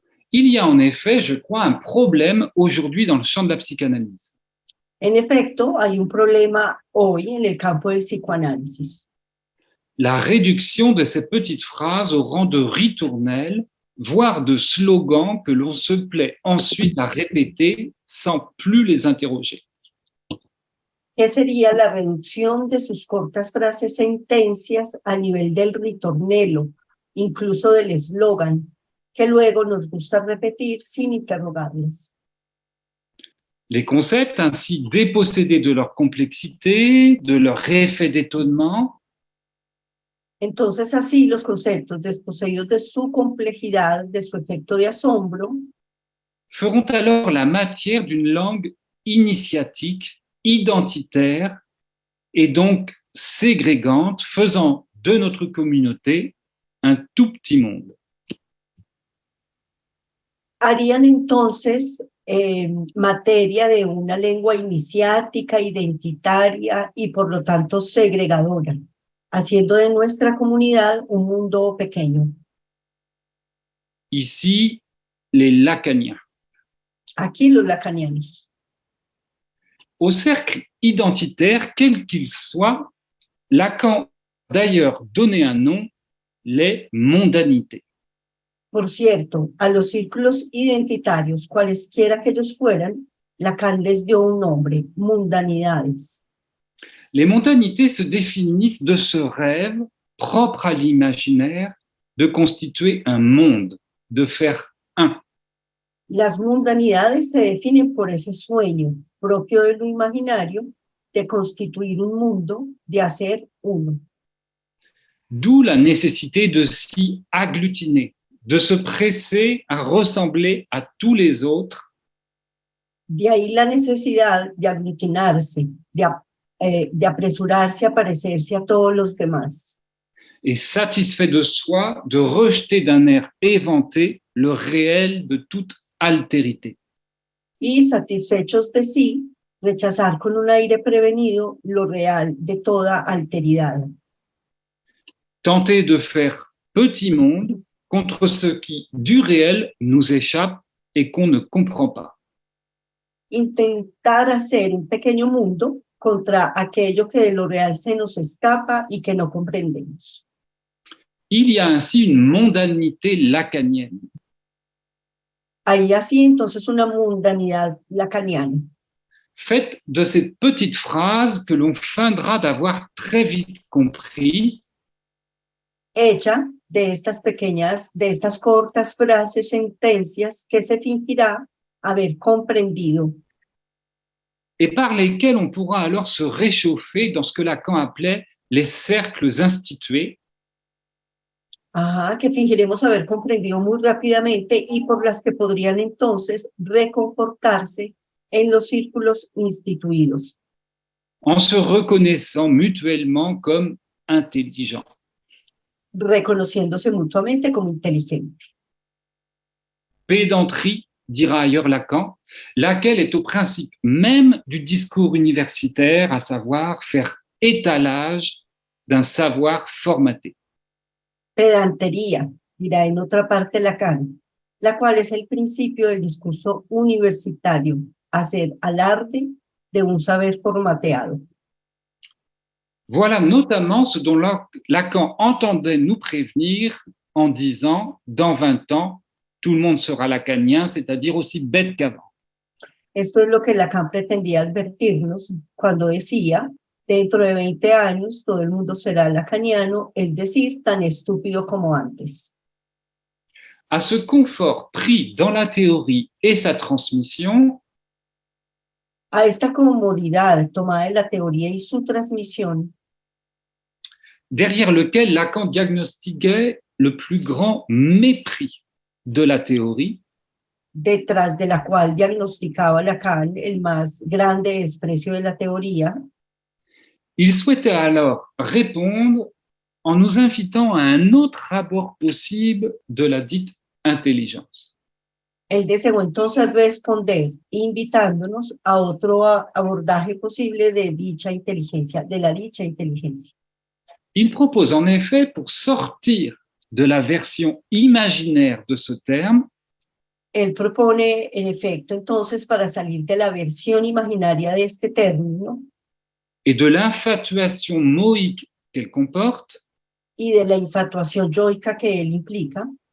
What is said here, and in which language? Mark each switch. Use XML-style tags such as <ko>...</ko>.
<fr>Il y a en effet, je crois, un problème aujourd'hui dans le champ de la psychanalyse.</fr> <es>En efecto, hay un problema hoy en el campo del psicoanálisis.</es> <fr>La réduction de ces petites phrases au rang de ritournelles, voire de slogans que l'on se plaît ensuite à répéter sans plus les interroger.</fr> <es>¿Qué sería la reducción de sus cortas frases, sentencias a nivel del ritornello, incluso del eslogan, que luego nos gusta repetir sin interrogarlas?</es> <fr>Les concepts ainsi dépossédés de leur complexité, de leur effet d'étonnement,</fr> <es>Entonces, así los conceptos desposeídos de su complejidad, de su efecto de asombro,</es> <fr>feront alors la matière d'une langue initiatique, identitaire et donc ségrégante, faisant de notre communauté un tout petit monde.</fr> <es>harían entonces materia de una lengua iniciática, identitaria y por lo tanto segregadora, haciendo de nuestra comunidad un mundo pequeño.</es> <fr>Ici, les lacaniens.</fr> <es>Aquí los lacanianos.</es> <fr>Au cercle identitaire, quel qu'il soit, Lacan a d'ailleurs donné un nom, les mondanités.</fr> <es>Por cierto, a los círculos identitarios, cualesquiera que ellos fueran, Lacan les dio un nombre, mundanidades.</es> <fr>Les mondanités se définissent de ce rêve propre à l'imaginaire de constituer un monde, de faire un.</fr> <es>Las mundanidades se definen por ese sueño propio de lo imaginario de constituir un mundo, de hacer uno.</es> <fr>D'où la nécessité de s'y agglutiner, de se presser à ressembler à tous les autres.</fr> <es>De ahí la necesidad de aglutinarse, de apresurarse a parecerse a todos los demás.</es> <fr>Et satisfait de soi, de rejeter d'un air éventé le réel de toute altérité.</fr> <es>Y satisfechos de sí, rechazar con un aire prevenido lo real de toda alteridad.</es> <fr>Tenter de faire petit monde contre ce qui, du réel, nous échappe et qu'on ne comprend pas.</fr> <es>Intentar hacer un pequeño mundo contra aquello que de lo real se nos escapa y que no comprendemos.</es> <fr>Il y a ainsi une mondanité lacanienne.</fr> <es>Hay así entonces una mundanidad lacaniana,</es> <fr>faite de ces petites phrases que l'on feindra d'avoir très vite compris,</fr> <es>hecha de estas cortas frases, sentencias que se fingirá haber comprendido</es> <fr>et par lesquelles on pourra alors se réchauffer dans ce que Lacan appelait les cercles institués,</fr> <es>que fingiremos haber comprendido muy rápidamente y por las que podrían entonces reconfortarse en los círculos instituidos,</es> <fr>en se reconnaissant mutuellement comme intelligents.</fr> <es>reconociéndose mutuamente como inteligente.</es> <fr>Pédanterie, dira ailleurs Lacan, laquelle est au principe même du discours universitaire, à savoir faire étalage d'un savoir formaté.</fr> <es>Pedantería, dirá en otra parte Lacan, la cual es el principio del discurso universitario, hacer alarde de un saber formateado.</es> <fr>Voilà notamment ce dont Lacan entendait nous prévenir en disant « dans 20 ans, tout le monde sera lacanien, c'est-à-dire aussi bête qu'avant ».</fr> <es>Esto es lo que Lacan pretendía advertirnos cuando decía, dentro de 20 años todo el mundo será lacaniano, es decir, tan estúpido como antes.</es> <fr>À ce confort pris dans la théorie et sa transmission,</fr> <es>a esta comodidad tomada de la teoría y su transmisión,</es> <fr>derrière lequel Lacan diagnostiquait le plus grand mépris de la théorie,</fr> <es>detrás de la cual diagnosticaba Lacan el más grande desprecio de la teoría,</es> <fr>il souhaitait alors répondre en nous invitant à un autre abord possible de la dite intelligence.</fr> <es>él deseó entonces responder invitándonos a otro abordaje posible de dicha inteligencia, de la dicha inteligencia.</es> <fr>Il propose en effet, pour sortir de la version imaginaire de ce terme,</fr> <es>Él propone, en efecto, entonces, para salir de la versión imaginaria de este término</es> <fr>et de l'infatuation moïque qu'elle comporte,</fr> <es>y de la infatuación yoica que él implica,</es>